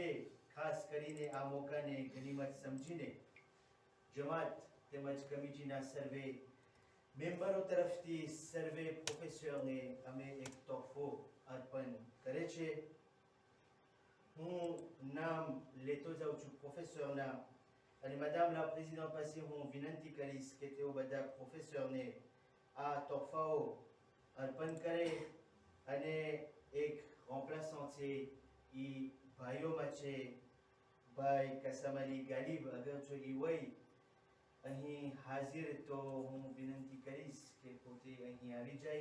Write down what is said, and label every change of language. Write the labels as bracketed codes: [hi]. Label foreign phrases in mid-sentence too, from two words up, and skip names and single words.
[gu] ખાસ કરીને આ મોકાને ગનીમત સમજીને જમાત તેમજ કમિટીના સર્વે મેમ્બરો તરફથી સર્વે પ્રોફેસરને અમે એક તોહફો અર્પણ કરે છે હું નામ લેતો જાઉં છું પ્રોફેસરના અને [fr] madame la présidente [gu] પાસે હું વિનંતી કરીશ કે તેઓ બધા પ્રોફેસરને આ તોહફાઓ અર્પણ કરે અને એક remplaçant છે એ ભાઈઓમાં છે ભાઈ કસામલી ગાલિબ અગર જો એ હોય અહીં હાજર તો હું વિનંતી કરીશ કે પોતે અહીં આવી જાય.